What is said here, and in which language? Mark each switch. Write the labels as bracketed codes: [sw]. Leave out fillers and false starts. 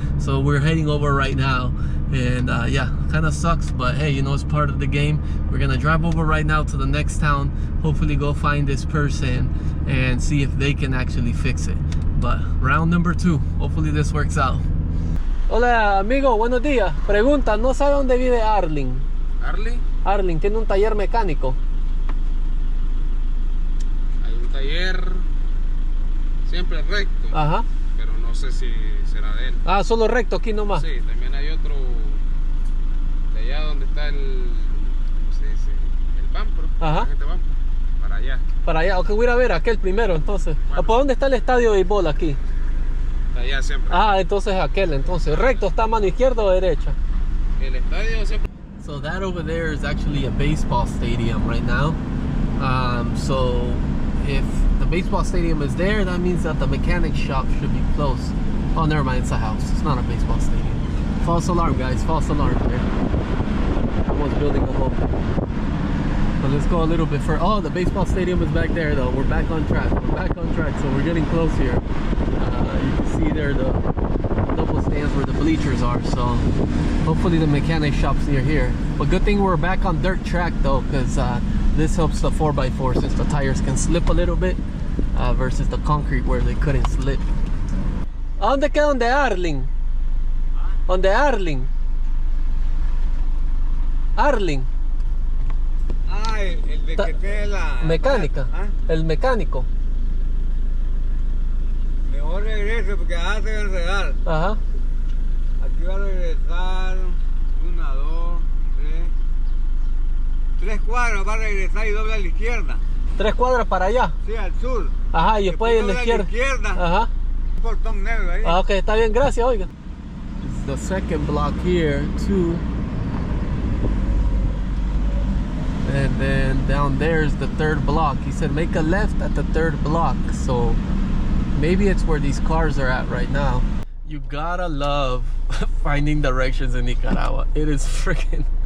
[en] So we're heading over right now. And yeah, kind of sucks, but hey, you know, it's part of the game. We're gonna drive over right now to the next town, hopefully go find this person and see if they can actually fix it. But round number 2, hopefully this works out. [es] Hola amigo, buenos días. Pregunta, ¿no sabe dónde vive Arling? ¿Arling? Arling tiene un taller mecánico. Hay un taller siempre recto. Ajá. Pero no sé si será de él. Ah, solo recto aquí nomás. Sí, también hay otro de allá donde está el, ¿cómo se dice? El Pampro. Ajá. La gente va para allá. Para allá, ok, voy a ir a ver aquel primero entonces. Bueno. ¿Por dónde está el estadio de béisbol aquí? Allá siempre. Ah, entonces aquel, entonces. ¿Recto está a mano izquierda o derecha? El estadio siempre. [en] So that over there is actually a baseball stadium right now. So if the baseball stadium is there, that means that the mechanic shop should be close. Oh, never mind, it's a house. It's not a baseball stadium. False alarm, guys, false alarm there. Someone's building a home. But let's go a little bit further. Oh, the baseball stadium is back there though. We're back on track. We're back on track, so we're getting close here. You can see there the double stands where the bleachers are, so hopefully the mechanic shop's near here. But good thing we're back on dirt track though, because this helps the 4x4 since the tires can slip a little bit versus the concrete where they couldn't slip. [es] ¿A dónde queda donde Arling? ¿Donde Arling? Arling. Ah, el de que tiene la mecánica. ¿Ah? El mecánico. Mejor regrese porque allá se va a enredar. Ajá. Aquí va a regresar 1, 2, 3 cuadras, va a regresar y dobla a la izquierda. 3 cuadras para allá. Sí, al sur. Ajá, y después en la izquierda. Ajá. Un portón negro ahí. Ah, ok, está bien, gracias, oiga. [en] It's the second block here, 2. And then down there is the 3rd block. He said make a left at the 3rd block. So maybe it's where these cars are at right now. You gotta love finding directions in Nicaragua. It is freaking